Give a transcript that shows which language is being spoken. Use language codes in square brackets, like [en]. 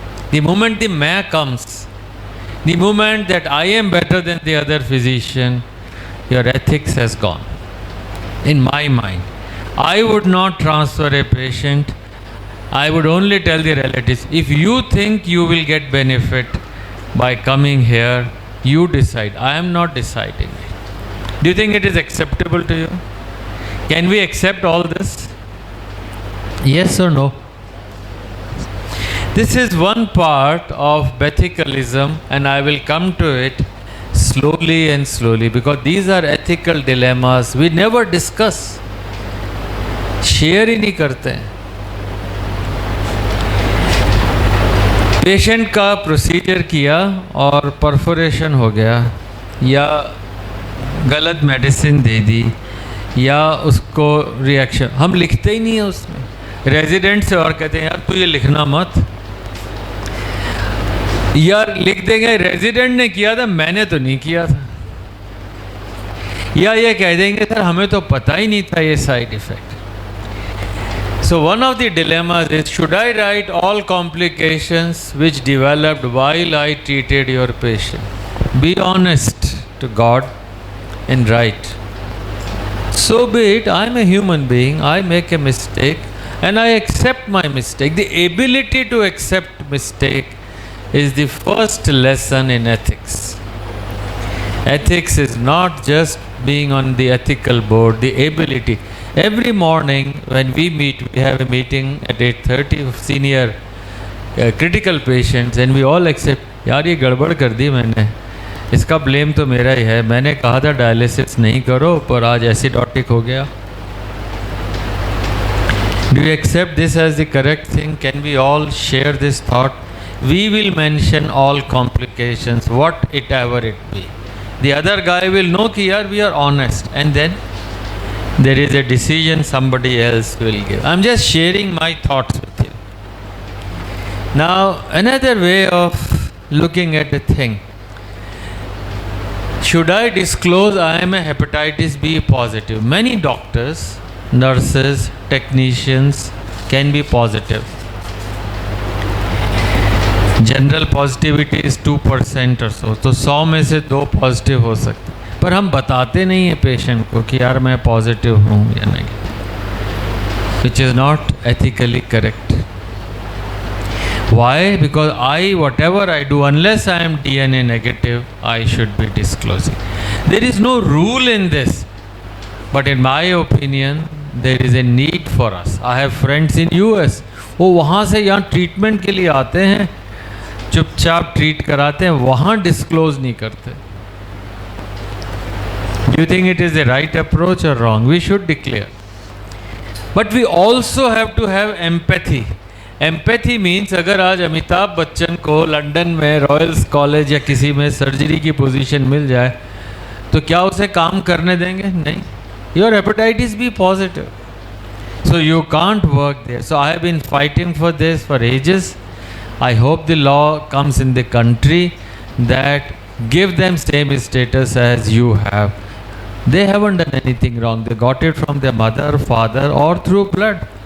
[en] The moment the मैं comes, the moment that I am better than the other physician, your ethics has gone. In my mind, I would not transfer a patient. I would only tell the relatives, if you think you will get benefit by coming here, you decide. I am not deciding. Do you think it is acceptable to you? Can we accept all this? Yes or no? This is one part of Bethicalism, and I will come to it slowly and slowly, because these are ethical dilemmas we never discuss, [hi] share ही नहीं करते हैं. Patient का procedure किया और perforation हो गया, या गलत मेडिसिन दे दी, या उसको रिएक्शन, हम लिखते ही नहीं है उसमें. रेजिडेंट से और कहते हैं यार तू ये लिखना मत, यार लिख देंगे रेजिडेंट ने किया था मैंने तो नहीं किया था, या ये कह देंगे सर हमें तो पता ही नहीं था ये side effect. [en] So one of the dilemmas is, should I write all complications which developed while I treated your patient? Be honest to God and write. So be it, I am a human being, I make a mistake and I accept my mistake. The ability to accept mistake is the first lesson in ethics. Ethics is not just being on the ethical board, the ability. Every morning when we meet, we have a meeting at 8:30 of senior critical patients and we all accept, [hi] यार ये गड़बड़ कर दी मैंने, इसका blame तो मेरा ही है, मैंने कहा था डायलिसिस नहीं करो पर आज एसिडोटिक हो गया. [en] Do you accept this as the correct thing? Can we all share this thought? We will mention all complications, whatever it be. The other guy will know [hi] कि यार [en] we are honest, and then there is a decision somebody else will give. I'm just sharing my thoughts with you. Now, another way of looking at the thing. Should I disclose I am a hepatitis B positive? Many doctors, nurses, technicians can be positive. General positivity is 2% or so. [hi] तो 100 में से 2 positive हो सकते, पर हम बताते नहीं हैं पेशेंट को कि यार मैं पॉजिटिव हूँ या negative, [en] which is not ethically correct. Why? Because whatever I do, unless I am DNA negative, I should be disclosing. There is no rule in this, but in my opinion, there is a need for us. I have friends in US, [hi] वो वहाँ से यहाँ treatment के लिए आते हैं, चुपचाप treat कराते हैं, वहाँ डिस्क्लोज नहीं करते. [en] Do you think it is the right approach or wrong? We should declare. But we also have to have empathy. Empathy means [hi] अगर आज अमिताभ बच्चन को लंदन में रॉयल्स कॉलेज या किसी में सर्जरी की पोजीशन मिल जाए तो क्या उसे काम करने देंगे? नहीं. [en] Your hepatitis B positive, so you can't work there. So I have been fighting for this for ages. I hope the law comes in the country that give them same status as you have. They haven't done anything wrong. They got it from their mother, father or through blood.